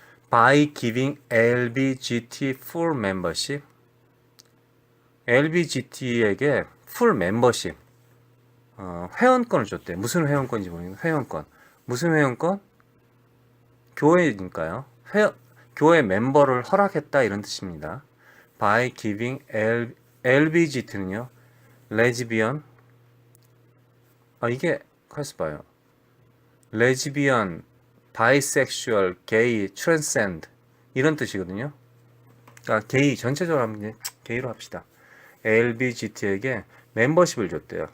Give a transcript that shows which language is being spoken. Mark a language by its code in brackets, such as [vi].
[en] By giving LBGT full membership, LBGT에게 full membership [ko] 회원권을 줬대. 무슨 회원권인지 모르겠는데 회원권. 무슨 회원권? 교회니까요. 교회 멤버를 허락했다 이런 뜻입니다. [en] By giving LBGT는요. [ko] 레즈비언 이게 가서 봐요. 레즈비언, 바이섹슈얼, 게이, 트랜센드 이런 뜻이거든요. 그러니까 게이 전체적으로 하면 게이로 합시다. LBGT에게 멤버십을 줬대요.